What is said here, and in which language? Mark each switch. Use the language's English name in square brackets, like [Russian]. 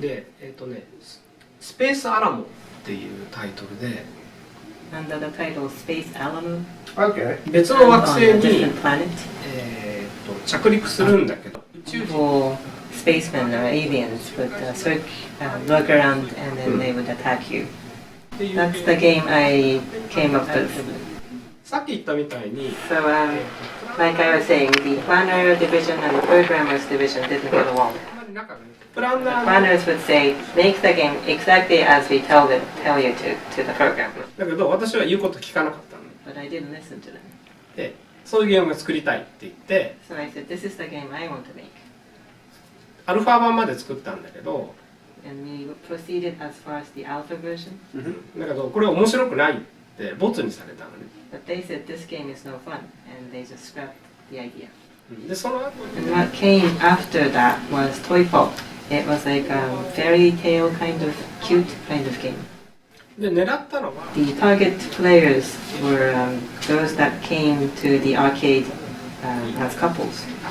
[Japanese] で、スペースアラモっていうタイトルで、 [English] Under the title Space Alamo. Okay. [Japanese] 別の惑星 [English] On a [Japanese] に [English] different planet. [Japanese] 着陸するんだけど、宇宙人 [English] Or spacemen or aliens would lurk around and then they would attack you. That's the game I came up with. [Japanese] さっき言ったみたいに、 [English] So, like I was saying, the planner division and the programmers division didn't get along. [Japanese] プラン [English] The [Japanese] ナー [English] planners would say, make the game exactly as we tell you to the programmer. [Japanese] だけど私は言うこと聞かなかったの [English] But I didn't listen to them. [Japanese] で、そういうゲームが作りたいって言って、 [English] So I said, this is the game I want to make. [Japanese] アルファ版まで作ったんだけど、 [English] And we proceeded as far as the alpha version. [Japanese] だけどこれ面白くないってボツにされたのね。 [English] But they said this game is no fun, and they just scrapped the idea. [Japanese] で、その後 [English] And what came after that was Toy Pop. It was like a fairy tale kind of cute kind of game. [Japanese] で、狙ったのは、 [English] The target players were those that came to the arcade as couples.